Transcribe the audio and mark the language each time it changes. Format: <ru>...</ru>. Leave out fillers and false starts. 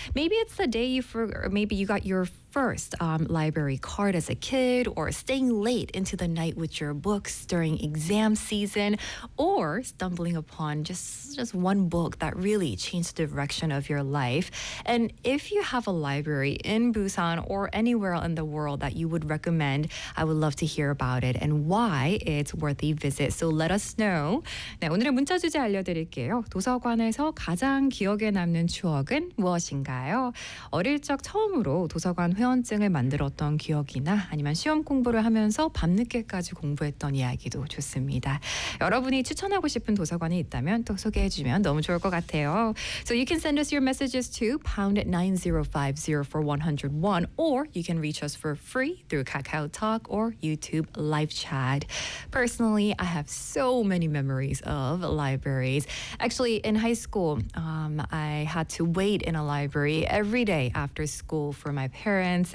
<en>Maybe it's the day you got your first library card as a kid, or staying late into the night with your books during exam season, or stumbling upon just one book that really changed the direction of your life. And if you have a library in Busan or anywhere in the world that you would recommend, I would love to hear about it and why it's worth a visit. So let us know.</en> <ko>네, 오늘의 문자 주제 알려드릴게요. 도서관에서 가장 기억에 남는 추억은 무엇인가요? 어릴 적 처음으로 도서관 회원증을 만들었던 기억이나 아니면 시험 공부를 하면서 밤늦게까지 공부했던 이야기도 좋습니다. 여러분이 추천하고 싶은 도서관이 있다면 또 소개해 주면 너무 좋을 것 같아요.</ko> <en>So you can send us your messages to #9050 for 101, or you can reach us for free through KakaoTalk or YouTube Live Chat. Personally, I have so many memories of libraries. Actually, in high school, I had to wait in a library every day after school for my parents.</en>